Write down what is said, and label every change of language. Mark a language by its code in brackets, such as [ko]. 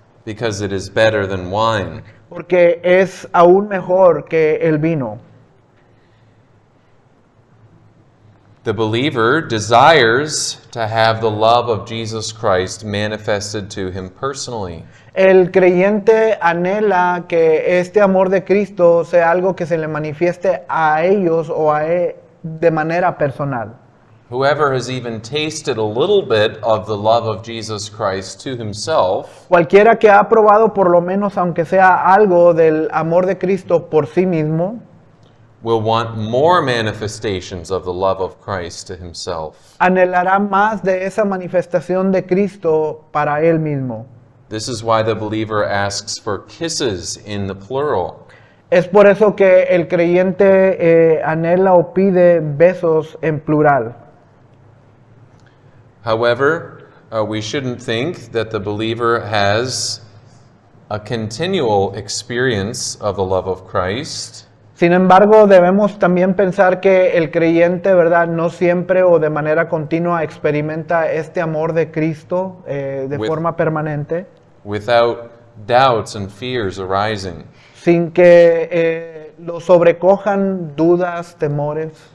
[en] Because it is better than wine. [es] porque es aún mejor que el vino. [en] The believer desires to have the love of Jesus Christ manifested to him personally. [es] El creyente anhela que este amor de Cristo sea algo que se le manifieste a ellos o a él de manera personal. [en] Whoever has even tasted a little bit of the love of Jesus Christ to himself [es] Cualquiera que ha probado por lo menos, aunque sea algo del amor de Cristo por sí mismo, [en] will want more manifestations of the love of Christ to himself. [es] anhelará más de esa manifestación de Cristo para él mismo. [en] This is why the believer asks for kisses in the plural. [es] Es por eso que el creyente anhela o pide besos en plural. [en] However, we shouldn't think that the believer has a continual experience of the love of Christ. [es] Sin embargo, debemos también pensar que el creyente, ¿verdad?, no siempre o de manera continua experimenta este amor de Cristo de forma permanente, [en] Without doubts and fears arising. [es] sin que lo sobrecojan dudas, temores.